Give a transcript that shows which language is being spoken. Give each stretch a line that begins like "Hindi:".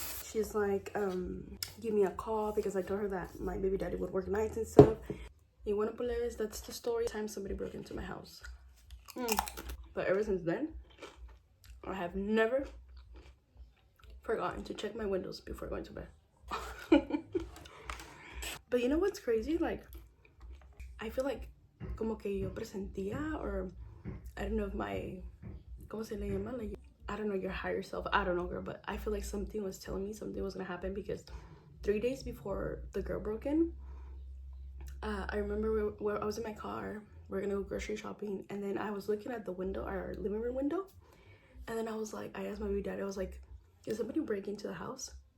English: She's like, give me a call, because I told her that my baby daddy would work nights and stuff.
Spanish: Y bueno, pues
English: that's the story. Time somebody broke into my house. But ever since then, I have never forgotten to check my windows before going to bed. But you know what's crazy? Like, I feel like
Spanish: como que yo presentía,
English: or I don't know if my,
Spanish: ¿cómo se le llama?
English: Like, I don't know, your higher self. I don't know, girl, but I feel like something was telling me something was gonna happen, because 3 days before the girl broke in, I remember where I was in my car. We're gonna go grocery shopping, and then I was looking at the window, our living room window, and then I was like, I asked my baby daddy, I was like, "Is somebody breaking into the house?"